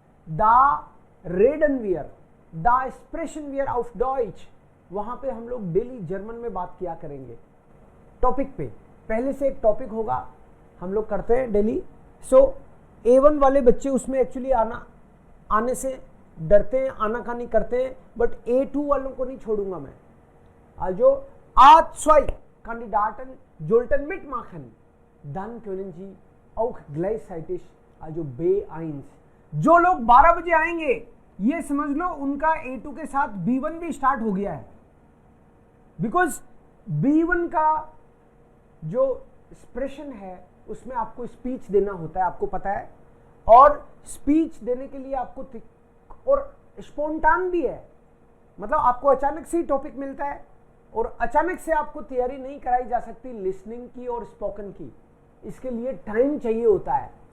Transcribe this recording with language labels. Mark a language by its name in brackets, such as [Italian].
[German] Da reden wir, da sprechen wir auf Deutsch, [Hindi] वहां पे हम लोग डेली जर्मन में बात किया करेंगे. टॉपिक पे पहले से एक टॉपिक होगा, हम लोग करते हैं डेली. सो A1 वाले बच्चे उसमें एक्चुअली आने से डरते हैं, आनाकानी करते हैं, बट A2 वालों को नहीं छोड़ूंगा मैं. [German] Also A2 Kandidaten sollten mitmachen, dann können Sie auch gleichzeitig also B1. [Hindi] जो लोग 12 बजे आएंगे ये समझ लो उनका A2 के साथ B1 भी स्टार्ट हो गया है, बिकॉज B1 का जो एक्सप्रेशन है उसमें आपको स्पीच देना होता है, आपको पता है, और स्पीच देने के लिए आपको और स्पॉन्टान भी है, मतलब आपको अचानक से ही टॉपिक मिलता है और अचानक से आपको तैयारी नहीं कराई जा सकती लिसनिंग की और स्पोकन की, इसके लिए टाइम चाहिए होता है.